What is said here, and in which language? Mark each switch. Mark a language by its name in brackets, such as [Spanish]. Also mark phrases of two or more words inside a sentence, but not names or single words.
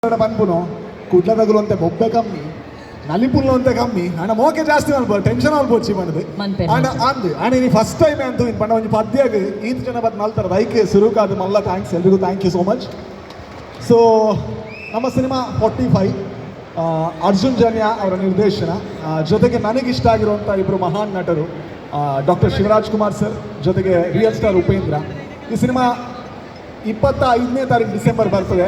[Tulu] ಪನ್ಪುನು ಕುಡ್ಲ ತಗುಲುವಂತೆ ಬೊಬ್ಬೆ ಕಮ್ಮಿ ನಲಿಪುಲ್ಲು ಅಂತೆ ಕಮ್ಮಿ ಆಂಡ ಮೋಕೆ ಜಾಸ್ತಿ ಮಲ್ಪಡು ಟೆನ್ಷನ್ ಅಲ್ಪೋಚಿ ಮನದು ಆಂಡ ಅಂದು ಆಂಡ ನೀ [English] first time [Tulu] ಅಂತೂ ಇನ್ ಪಂಡ ಒಂಜಿ ಪದ್ಯಾಗ ಈತ್ ಜನ ಬತ್ ಮಲ್ತಾರ ಐಕೆ ಸುರುಕಾದ ಮಲ್ಲ ಥ್ಯಾಂಕ್ಸ್ ಎಲ್ರಿಗೂ [English] thank you so much. [Kannada] ಸೊ ನಮ್ಮ ಸಿನಿಮಾ 45 ಅರ್ಜುನ್ ಜನ್ಯ ಅವರ ನಿರ್ದೇಶನ, ಜೊತೆಗೆ ನನಗಿಷ್ಟ ಆಗಿರುವಂಥ ಇಬ್ಬರು ಮಹಾನ್ ನಟರು ಡಾಕ್ಟರ್ ಶಿವರಾಜ್ ಕುಮಾರ್ ಸರ್ ಜೊತೆಗೆ ರಿಯಲ್ ಸ್ಟಾರ್ ಉಪೇಂದ್ರ. ಈ ಸಿನಿಮಾ 25ನೇ ತಾರೀಕು ಡಿಸೆಂಬರ್ ಬರ್ತದೆ.